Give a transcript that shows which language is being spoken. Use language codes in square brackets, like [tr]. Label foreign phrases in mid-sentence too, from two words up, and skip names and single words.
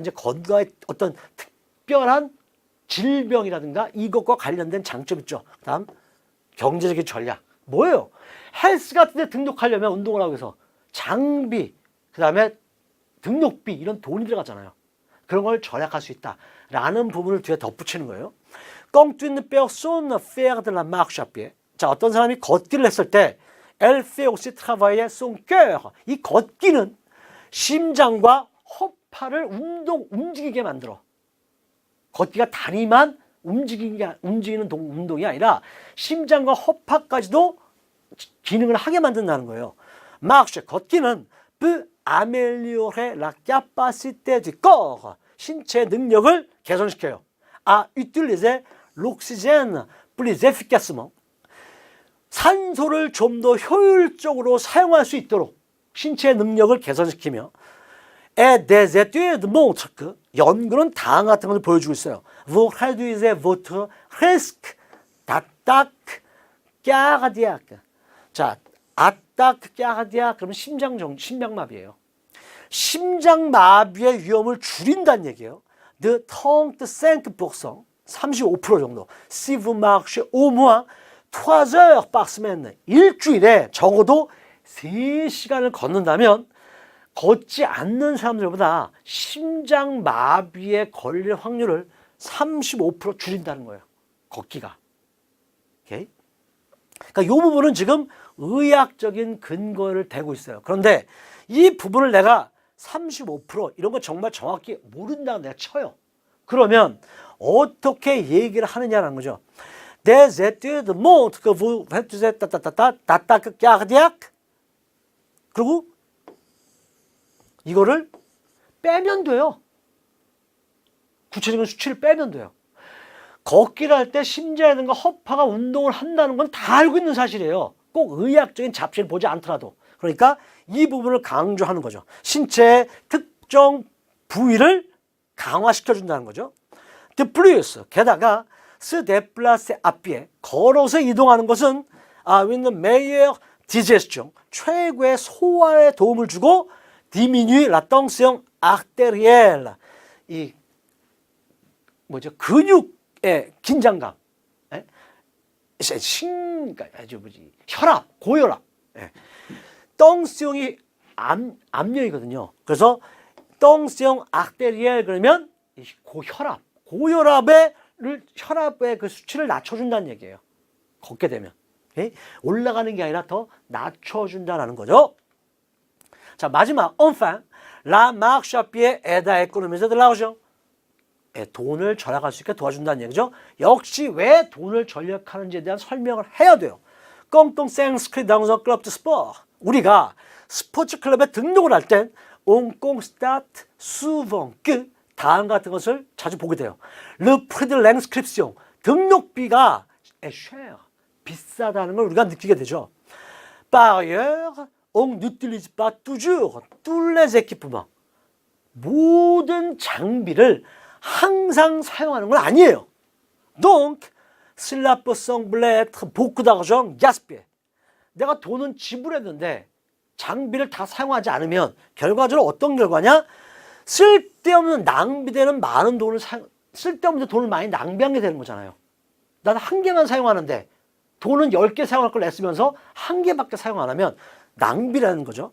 [ko] 이제 건강의 어떤 특별한 질병이라든가 이것과 관련된 장점 있죠. 다음, 경제적인 전략. 뭐예요? 헬스 같은 데 등록하려면 운동을 하고 해서 장비, 그 다음에 등록비 이런 돈이 들어가잖아요. 그런 걸 절약할 수 있다라는 부분을 뒤에 덧붙이는 거예요. [fr] Quand une personne fait de la marche à pied. [ko] 자, 어떤 사람이 걷기를 했을 때 [fr] Elle fait aussi travailler son cœur. [ko] 이 걷기는 심장과 허파를 움직이게 만들어. 걷기가 다리만 움직이는 운동이 아니라 심장과 허파까지도 기능을 하게 만든다는 거예요. [fr] Marche, 걷기는 peut améliorer la capacité du corps. [ko] 신체 능력을 개선시켜요. [fr] À utiliser l'oxygène plus efficacement. [ko] 산소를 좀 더 효율적으로 사용할 수 있도록 신체 능력을 개선시키며 [fr] Et des études montrent que [ko] 연구는 다음 같은 것을 보여주고 있어요. [fr] Vous réduisez votre risque d'attaque cardiaque. [ko] 자, [fr] attaque cardiaque [ko] 그러면 심장마비예요. 심장마비의 위험을 줄인다는 얘기예요. [fr] De 35%, 35% 정도. Si vous marchez au moins 3 heures par semaine, [ko] 일주일에 적어도 3시간을 걷는다면 걷지 않는 사람들보다 심장마비에 걸릴 확률을 35% 줄인다는 거예요. 걷기가. 오케이? 그러니까 이 부분은 지금 의학적인 근거를 대고 있어요. 그런데 이 부분을 내가 35% 이런 거 정말 정확히 모른다고 내가 쳐요. 그러면 어떻게 얘기를 하느냐는 거죠. [fr] Des études montrent que vous faites d'attaque cardiaque. [ko] 그리고 이거를 빼면 돼요. 구체적인 수치를 빼면 돼요. 걷기를 할 때 심장이라든가 허파가 운동을 한다는 건 다 알고 있는 사실이에요. 꼭 의학적인 잡지를 보지 않더라도. 그러니까 이 부분을 강조하는 거죠. 신체의 특정 부위를 강화시켜준다는 거죠. [fr] De plus, 게다가 se déplacer à pied, [ko] 걸어서 이동하는 것은 [fr] with meilleure digestion, [ko] 최고의 소화에 도움을 주고 [fr] diminue la tension artérielle, [ko] 이 뭐죠? 근육의 긴장감, 혈압, 고혈압, tension이 압력이거든요. 그래서 [fr] tension artérielle [ko] 그러면 고혈압의 그 수치를 낮춰준다는 얘기예요. 걷게 되면. 올라가는 게 아니라 더 낮춰준다는 거죠. 자, 마지막, [fr] enfin, la marche à pied aide à économiser de l'argent. [ko] 돈을 절약할 수 있게 도와준다는 얘기죠. 역시 왜 돈을 절약하는지에 대한 설명을 해야 돼요. [fr] Quand on s'inscrit dans un club de sport, [ko] 우리가 스포츠 클럽에 등록을 할 땐 [fr] on constate souvent que [ko] 다음 같은 것을 자주 보게 돼요. [fr] Le prix de l'inscription, [ko] 등록비가 cher, 비싸다는 걸 우리가 느끼게 되죠. [fr] Par ailleurs, on n'utilise pas toujours tous les équipements. [ko] 모든 장비를 항상 사용하는 건 아니에요. [fr] Donc, cela peut sembler être beaucoup d'argent gaspillé. [ko] 내가 돈은 지불했는데 장비를 다 사용하지 않으면 결과적으로 어떤 결과냐? 쓸데없는 낭비되는 많은 돈을 쓸데없는 돈을 많이 낭비한 게 되는 거잖아요. 나는 한 개만 사용하는데 돈은 10개 사용할 걸 애쓰면서 한 개밖에 사용 안 하면 낭비라는 거죠.